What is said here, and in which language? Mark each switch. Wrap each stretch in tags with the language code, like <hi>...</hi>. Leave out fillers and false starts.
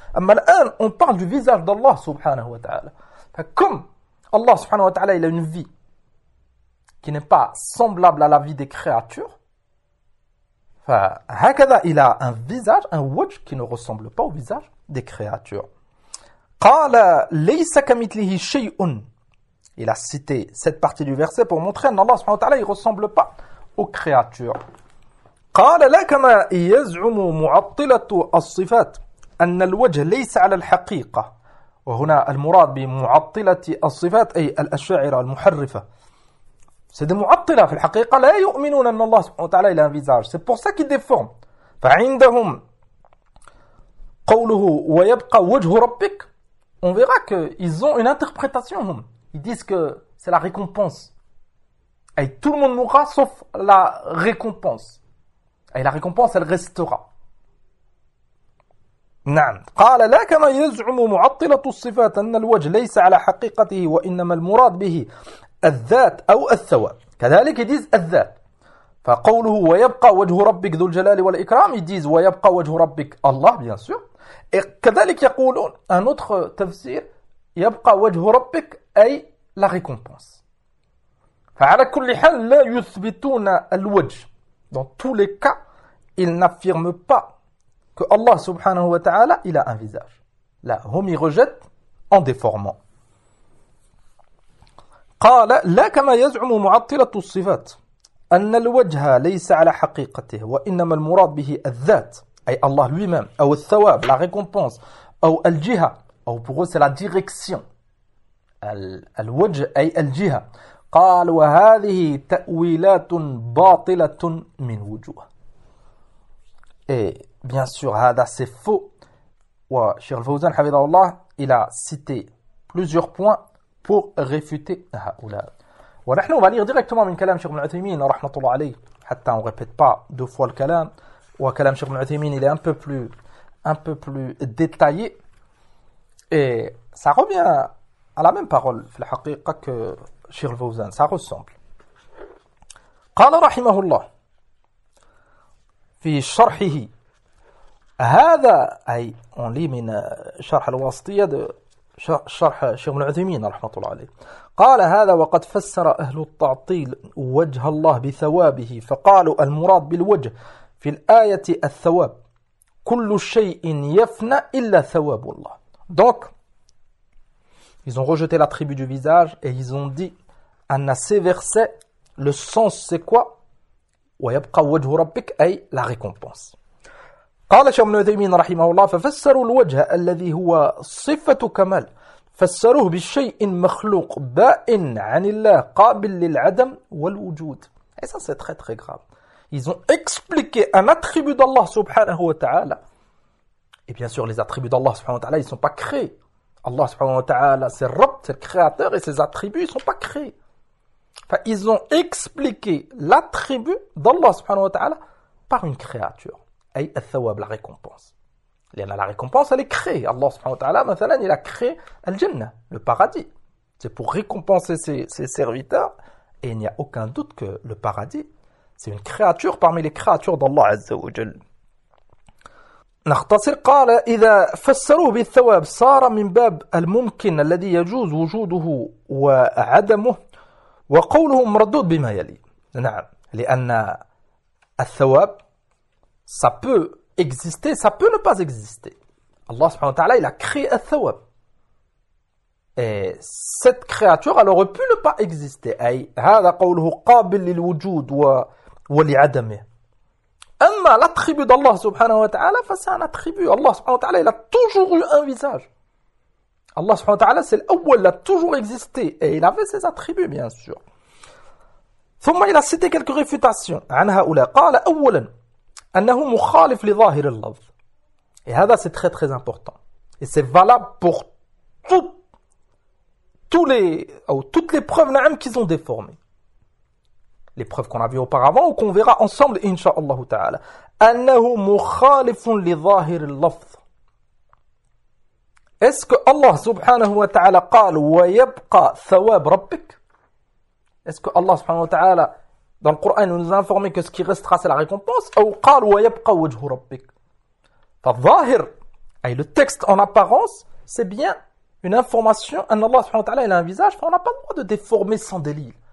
<fr>Amma l'an, on parle du visage d'Allah subhanahu wa ta'ala. Comme Allah subhanahu wa ta'ala, il a une vie qui n'est pas semblable à la vie des créatures,</fr> <ar>فهكذا إلى</ar> <fr>un visage, un wajh qui ne ressemble pas au visage des créatures.</fr> <ar>قال ليس كمثله شيء.</ar> <fr>Il a cité cette partie du verset pour montrer</fr> <ar>أن الله سبحانه وتعالى</ar> <fr>ne ressemble pas aux créatures.</fr> <ar>قال لا كما يزعم معطلة الصفات أن الوجه ليس على الحقيقة. وهنا المراد بمعطلة الصفات أي الأشاعرة المحرفة.</ar> <fr>C'est des mu'attila, en fait,</fr> <ar>la yu'minun anna Allah subhanahu wa ta'ala</ar> <fr>il a un visage. C'est pour ça qu'il déforme.</fr> <ar>Fa'indahum qawluhu wa yabqa wajhu rabbik.</ar> <fr>On verra qu'ils ont une interprétation. Ils disent que c'est la récompense. Et tout le monde mourra sauf la récompense. Et la récompense, elle restera.</fr> <ar>نعم قال لا كما يزعم معطلة الصفات أن الوجه ليس على حقيقته وإنما المراد به الذات أو الثواب كذلك يديز الذات فقوله ويبقى وجه ربك ذو الجلال والإكرام يديز ويبقى وجه ربك الله</ar> <fr>bien sûr</fr> <ar>كذلك يقولون</ar> <fr>un autre</fr> <ar>تفسير يبقى وجه ربك أي</ar> <fr>la récompense</fr> <ar>فعلى كل حال لا يثبتون الوجه</ar> <fr>dans tous les cas ils n'affirment pas que Allah subhanahu wa ta'ala il a un visage. Là, hum y rejette en déformant.</fr> <ar>قال لا كما يزعم معطلة الصفات أن الوجه ليس على حقيقته وإنما المراد به الذات أي الله</ar> <fr>lui-même</fr> <ar>أو الثواب</ar> <fr>la récompense</fr> <ar>أو الجهة أو</ar> <fr>pour eux c'est la direction</fr> <ar>الوجه أي الجهة. قال وهذه تأويلات باطلة من وجوه.</ar> <fr>Bien sûr, هذا c'est faux.</fr> <ar>وشيخ الفوزان حفظه الله</ar> <fr>il a cité plusieurs points pour réfuter هؤلاء.</fr> <ar>ونحن</ar> <fr>va lire directement</fr> <ar>من كلام شيخ ابن عثيمين رحمة الله عليه حتى</ar> <fr>on répète pas deux fois le</fr> <ar>كلام.</ar> <fr>وكلام شيخ ابن عثيمين il est un peu plus détaillé et ça revient à la même parole</fr> <ar>في الحقيقة</ar> <fr>que شيخ الفوزان. Ça ressemble.</fr> <ar>قال رحمه الله في شرحه هذا أي</ar> <fr>on lit</fr> <ar>من شرح الواسطية شرح شيخ ابن عثيمين رحمة الله عليه قال هذا وقد فسر أهل التعطيل وجه الله بثوابه فقالوا المراد بالوجه في الآية الثواب كل شيء يفنى إلا ثواب الله. Donc</ar> <fr>Ils ont rejeté la tribu du visage et ils ont dit, en ces versets, le sens c'est quoi ?</fr> <ar>وَيَبْقَى وَجْهُ رَبِّكَ أَيْ</ar> <fr>la récompense.</fr> <ar>قال الشيخ ابن عثيمين رحمه الله ففسروا الوجه الذي هو صفة كمال فسروه بشيء مخلوق بائن عن الله قابل للعدم والوجود.</ar> <fr>Et ça c'est très très grave. Ils ont expliqué un attribut d'Allah subhanahu wa ta'ala. Et bien sûr, les attributs d'Allah subhanahu wa ta'ala, ils ne sont pas créés. Allah subhanahu wa ta'ala, c'est Rabb, c'est le créateur, et ses attributs, ils ne sont pas créés. Enfin, ils ont expliqué l'attribut d'Allah subhanahu wa ta'ala par une créature. Ay al-thawab, la récompense. La récompense, elle est créée. Allah subhanahu wa ta'ala, mathalan, il a créé al-jannah, le paradis. C'est pour récompenser ses serviteurs. Et il n'y a aucun doute que le paradis, c'est une créature parmi les créatures d'Allah Azza wa Jal.</fr> <ar>نختصر قال إذا فسروه بالثواب صار من باب الممكن الذي يجوز وجوده وعدمه وقوله مردود بما يلي نعم لأن الثواب</ar> <fr>ça peut exister, ça peut ne pas exister. Allah subhanahu wa ta'ala il a créé الثواب et cette créature elle aurait pu ne pas exister.</fr> <ar>أي هذا قوله قابل للوجود ولعدمه.</ar> <fr>أما l'attribut d'Allah subhanahu wa ta'ala, c'est un attribut. Allah subhanahu wa ta'ala, il a toujours eu un visage. Allah subhanahu wa ta'ala, c'est l'awwal, il a toujours existé. Et il avait ses attributs, bien sûr. ثم il a cité quelques réfutations.</fr> <ar>عن هؤلاء قال أولا أنه مخالف لظاهر اللفظ.</ar> <fr>Et هذا, c'est très très important. Et c'est valable pour toutes les preuves na'am qu'ils ont déformées. Les preuves qu'on a vues auparavant ou qu'on verra ensemble, Inch'Allah Ta'ala.</fr> <ar>Annahu mukhalifun li zahir al-lafz.</ar> <fr>Est-ce que Allah Subhanahu wa Ta'ala</fr> <ar>قال ويبقى ثواب ربك?</ar> <fr>Est-ce que Allah Subhanahu wa Ta'ala, dans le Coran, nous a informé que ce qui restera, c'est la récompense?</fr> <ar>Ou قال ويبقى وجه ربك?</ar> <fr>فالظاهر, le texte en apparence, c'est bien une information. Allah Subhanahu wa Ta'ala, il a un visage, on n'a pas le droit de déformer sans délil.</fr>